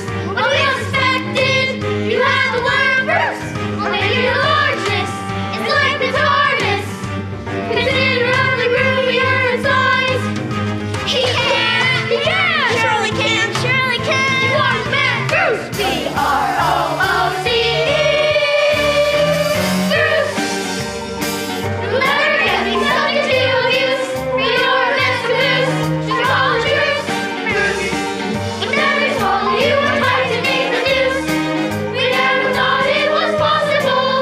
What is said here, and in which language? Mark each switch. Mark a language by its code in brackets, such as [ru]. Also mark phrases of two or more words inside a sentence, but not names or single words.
[en] What we suspected! You have the worm, Bruce! Or maybe the largeness! It's like the TARDIS! Considerably roomier in size! He can! He can! Surely can! Surely can! You are the man, Bruce! B-R-O-O-C! Bruce! Never get me subject to abuse! We are meant to lose! Just call it truce! Bruce! With every swallow you were trying to make the news! We never thought it was possible!